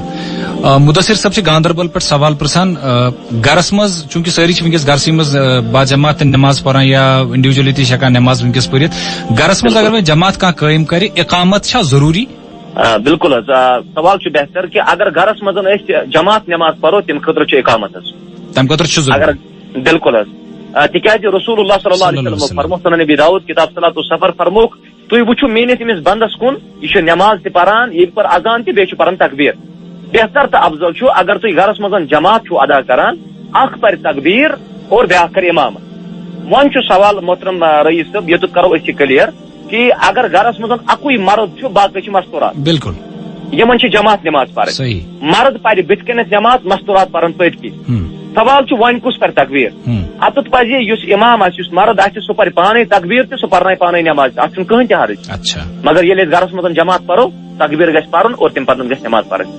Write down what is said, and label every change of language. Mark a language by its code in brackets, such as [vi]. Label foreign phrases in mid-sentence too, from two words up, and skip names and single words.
[ks] مدثر صاحب چھِ گاندربل پٮ۪ٹھ سوال پرژھان گرس منٛز چوٗنٛکہِ سٲری چھِ ونکیٚس گرسٕے منٛز باجماعت نماز پران یا انڈیوجولی تہِ چھِ ہٮ۪کان نماز ونکیٚس پٔرِتھ گرس منٛز اگر وۄنۍ جماعت کانٛہہ قٲیِم کرِ اقامت چھا ضروٗری؟ بالکل حظ سوال چھُ بہتر کہ اگر گرس منٛز أسۍ جماعت نماز پرو تمہِ خٲطرٕ چھُ اقامت حظ تمہِ خٲطرٕ چھُ اگر بالکل حظ تِکیازِ [ar] رسول اللہ صلی اللہ علیہ وسلم [ks] فرموک سنن ابی داؤد کتاب صلاۃ السفر فرموک تُہۍ وٕچھِو میٲنِس أمِس بندس کُن یہِ چھُ نماز تہِ پران ییٚلہِ پر اذان تہِ بیٚیہِ چھُ پران تکبیر بہتر تو افضل چھُ اگر تُہۍ گرس منٛز جماعت چھُو ادا کران اکھ پرِ تکبیر اور بیاکھ کرِ امامت. وۄنۍ چھُ سوال محترم رئیس صٲب یوٚتُتھ کرو أسۍ یہِ کلیر کہ اگر گرس منٛز اکُے مرد چھُ باقٕے چھِ مستوٗرات بالکل یمن چھِ جماعت نماز پرٕنۍ مرد پرِ بٕتھِ کَنٮ۪تھ نماز مستوٗرات پرن پٔتۍ کِنۍ. سوال چھُ وۄنۍ کُس پرِ تکبیر اتتھ پزِ یُس امام آسہِ یُس مرد آسہِ سُہ پرِ پانے تکبیر تہِ سُہ پرنایہِ پانے نماز تہِ اتھ چھُنہٕ کٕہٕنۍ تہِ حرج مگر ییٚلہِ أسۍ گرس منٛز جماعت پرو تکبیر گژھِ پرُن اور تمہِ پتہٕ گژھِ نماز پرٕنۍ.